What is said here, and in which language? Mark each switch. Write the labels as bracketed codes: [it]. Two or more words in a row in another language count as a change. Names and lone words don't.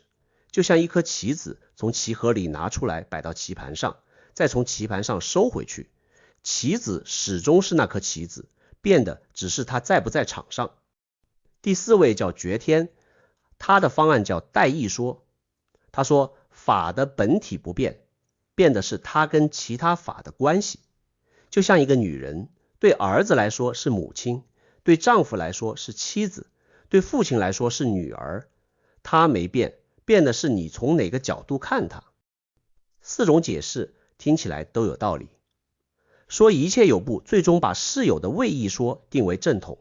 [zh] 就像一顆棋子從棋盒裡拿出來擺到棋盤上，再從棋盤上收回去，棋子始終是那顆棋子，變的只是它在不在场上。第四位叫觉天，他的方案叫代義說。他說，法的本體不變，變的是他跟其他法的關係。就像一個女人，對兒子來說是母親，對丈夫來說是妻子，對父親來說是女兒。她沒變，變的是你從哪個角度看她。4種解釋聽起來都有道理。說一切有部最終把世有的位義說定為正統。